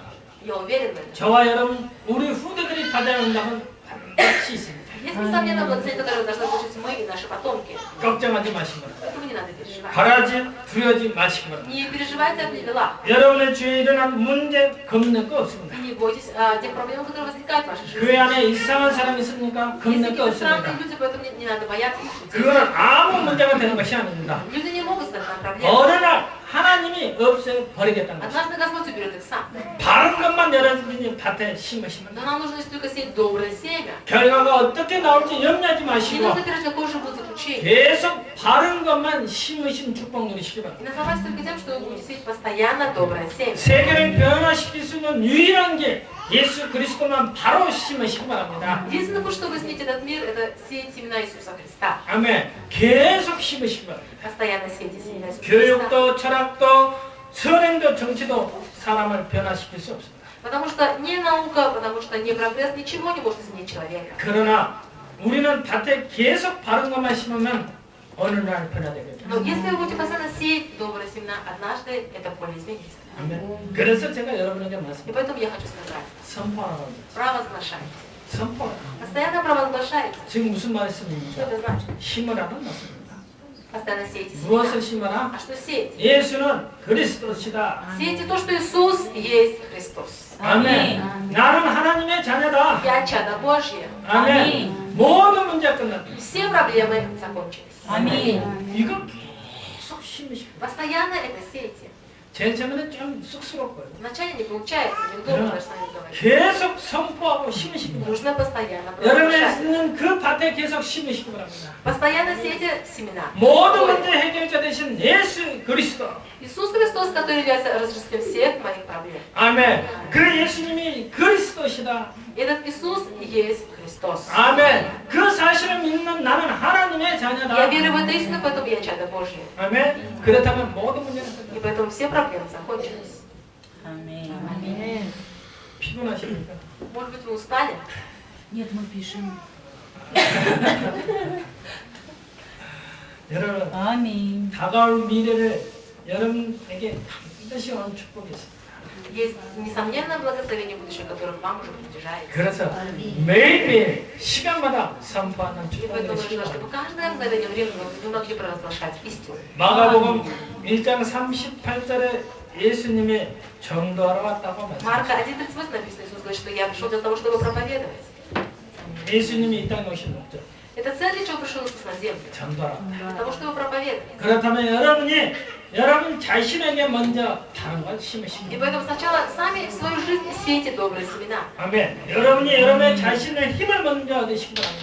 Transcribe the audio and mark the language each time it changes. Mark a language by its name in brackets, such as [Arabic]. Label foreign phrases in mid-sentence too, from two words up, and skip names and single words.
[Russian] Я уверен в этом. [Korean] 저와 여러분 우리 후대들이 받아야 한다면 반드시 있습니다. [Russian] Есть, несомненно, благословение, которое должны получить мы и наши потомки. [Korean] 걱정하지 마시고 [Russian] Поэтому не надо переживать. [Korean] 바라지 두려지 마시고 [Russian] Не переживайте о делах. [Korean] 여러분의 주위에 일어난 문제 겁낼 거 없습니다. [Russian] И не бойтесь тех проблем, которые возникают в вашей жизни. [Korean] 교회 안에 이상한 사람이 있습니까? [Russian] Есть [Korean] 겁낼 거 [Russian] какие-то странные [Korean] 없습니다. [Russian] люди, поэтому не надо бояться их людей. [Korean] 그거는 아무 문제가 되는 것이 아닙니다. [Russian] Люди не могут стать нам проблемой. [Korean] 어느 날 하나님이 없애 버리겠다는 것입니다. [Russian] Однажды Господь уберет их сам. [Korean] 바른 것만 여러분이 밭에 심으시면 [Russian] Но нам нужно лишь только сеять доброе семя. [Korean] 결과가 어떻게 나올지 염려하지 [Russian] Не [Korean] 마시고 [Russian] нужно переживать, какое же будет заключение. [Korean] 계속 바른 것만 심으신 축복 누리시기 [Russian] И [Korean] 바랍니다. [Russian] наслаждайтесь только тем, что вы будете сеять постоянно доброе семя. [Korean] 세계를 변화시킬 수 있는 유일한 길 예수 그리스도만 바로 심으시기 바랍니다. Единственный путь, чтобы изменить этот мир, это сеять семена Иисуса Христа. 아멘. 계속 심으시기 바랍니다. [Russian] Постоянно сеять семена Иисуса Христа. [Korean] 교육도 철학도 선행도 정치도 사람을 변화시킬 수 없습니다. [Russian] Потому что не наука, потому что не прогресс, ничего не может изменить человека. [Korean] 그러나 우리는 밭에 계속 바른 것만 심으면 어느 날 변화되겠죠. [Russian] Но если вы будете постоянно сеять добрые семена, однажды это поле изменится. [Korean] 아멘. 그래서 제가 여러분에게 [Russian] И [Korean] 말씀드립니다. [Russian] поэтому я хочу сказать, [Korean] 선포하라고 합니다. [Russian] провозглашайте. [Korean] 선포하라. [Russian] Постоянно провозглашайте. [Korean] 지금 무슨 [Russian] Что [Korean] 말씀입니까? [Russian] это значит? [Korean] 심으라는 말씀입니다. [Russian] Постоянно сеете [Korean] 무엇을 [Russian] семена. [Korean] 심어라? [Russian] А что сеять? [Korean] 예수는 그리스도시다. [Russian] Сеете то, что Иисус есть Христос. [Korean] 아멘. 나는 하나님의 자녀다. [Russian] Я чадо Божье. [Korean] 아멘. 모든 문제가 끝났다. [Russian] Все проблемы закончились. Аминь. [Korean] 이거 계속 심으시고. [Russian] Постоянно это сеете. [Korean] 제일 처음에는 좀 쑥스럽고요. [Russian] Вначале не получается, неудобно даже с вами говорить. [Korean] 계속 선포하고 심으시기 바랍니다. [Russian] Нужно постоянно [Korean] 여러분의 [Russian] провозглашать. [Korean] 있는 그 밭에 계속 심으시기 바랍니다. [Russian] Постоянно сеете семена. [Korean] 모든 문제 해결자 되신 예수 그리스도. [Russian] Иисус Христос, который является разрешением всех моих проблем. [Korean] 아멘. 그 예수님이 그리스도시다. [Russian] Этот Иисус есть Христос. [Korean] 아멘. 그 사실을 믿는 나는 하나님의 [Russian] Я [Korean] 자녀다. [Russian] верю в эту истину, поэтому я чадо Божье. [Korean] 아멘. 그렇다면 모든 문제는 끝났다. [Russian] И поэтому все проблемы закончились. Аминь. [Korean] 피곤하십니까? [Russian] Может быть, вы устали? Нет, мы пишем. [Korean] 여러분 [Russian] Аминь. [Korean] 다가올 미래를 여러분에게 반드시 오는 축복이 있습니다. [Russian] Есть несомненное благословение будущее, которое вам уже приближается. [Korean] 그래서 매일매일 시간마다 선포하는 [Russian] И [Korean] 축복을 [Russian] поэтому нужно, [Korean] 시간. [Russian] чтобы каждое мгновение времени вы могли провозглашать истину. [Korean] 마가복음 1장 38절에 예수님이 전도하러 왔다고 말씀하셨습니다. [Russian] Марка 1:38 написано, Иисус говорит, что я пришел для того, чтобы проповедовать. [Korean] 예수님이 이 땅에 오신 목적 [Russian] Это цель, для чего пришел Иисус на землю. [Korean] 전도하러 왔다. [Russian] Для того, чтобы проповедовать. [Korean] 그렇다면 여러분이 여러분 자신에게 먼저 다른 걸 [Russian] И [Korean] 심으십니다. [Russian] поэтому сначала сами в свою жизнь сеете добрые семена. [Korean] 아멘. 여러분이 여러분의 자신의 힘을 먼저 얻으시기 바랍니다.